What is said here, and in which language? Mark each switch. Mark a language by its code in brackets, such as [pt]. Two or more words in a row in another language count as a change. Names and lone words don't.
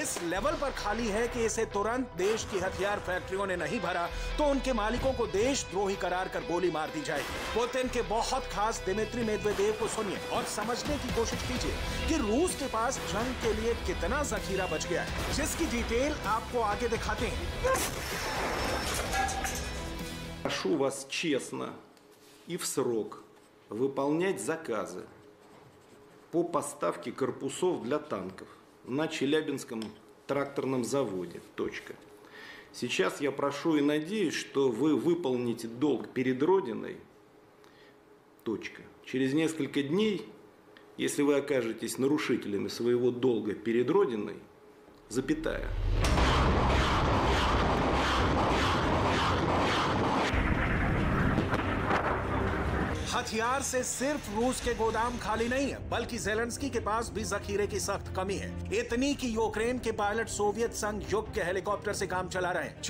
[hi] इस लेवल पर खाली है कि इसे तुरंत देश की हथियार फैक्ट्रियों ने नहीं भरा तो उनके मालिकों को देशद्रोही करार कर गोली मार दी जाएगी। पुतिन के बहुत खास दिमित्री मेदवेदेव को सुनिए और समझने की कोशिश कीजिए कि रूस के पास जंग के लिए कितना जखीरा बच गया है, जिसकी डिटेल आपको आगे दिखाते हैं। [ru] Прошу вас честно и в срок выполнять заказы по поставке корпусов для танков на Челябинском тракторном заводе. Точка. Сейчас я прошу и надеюсь, что вы выполните долг перед Родиной. Точка. Через несколько дней, если вы окажетесь нарушителями своего долга перед Родиной, запятая. [hi] हथियार से सिर्फ रूस के गोदाम खाली नहीं है, बल्कि ज़ेलेंस्की के पास भी जखीरे की सख्त कमी है। इतनी कि यूक्रेन के पायलट सोवियत संघ युग के हेलीकॉप्टर से काम चला रहे हैं।